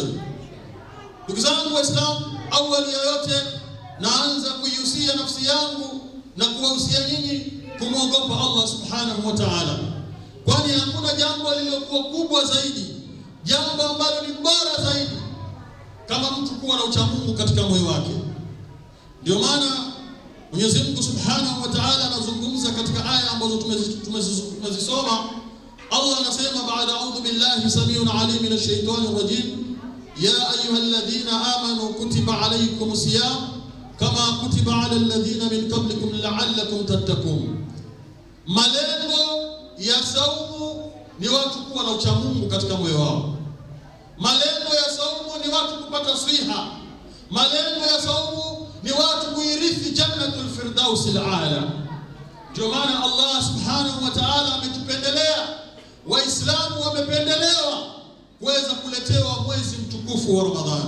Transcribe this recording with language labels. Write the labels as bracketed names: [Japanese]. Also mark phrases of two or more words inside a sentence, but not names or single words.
[Swahili] Ndugu zangu Waislamu, awali ya yote naanza kuihusia nafsi yangu na kuwahusia nyinyi kumwogopa Allah [Arabic] سبحانه وتعالى, [Swahili] kwani hakuna jambo lililokuwa kubwa zaidi, jambo ambalo ni bora zaidi kama mtu kuwa na uchamungu katika moyo wake. Ndio maana Mwenyezi Mungu [Arabic] سبحانه وتعالى [Swahili] anazungumza katika aya ambazo tumezisoma. [Arabic] Allah [Swahili] anasema baada [Arabic] أعوذ بالله السميع العليم من الشيطان الرجيم يا أيها الذين آمنوا كتب عليكم الصيام كما كتب على الذين من قبلكم لعلكم تتقون. [Swahili] Malengo ya saumu ni watu kuwa na uchamungu katika moyo wao. Malengo ya saumu ni watu kupata swiha. Malengo ya saumu ni watu kuirithi [Arabic] جنة الفردوس الأعلى. [Swahili] Ndio maana Allah [Arabic] سبحانه وتعالى [Swahili] ametupendelea, Waislamu wamependelewa kuweza kuletewa mwezi mtukufu wa Ramadhani.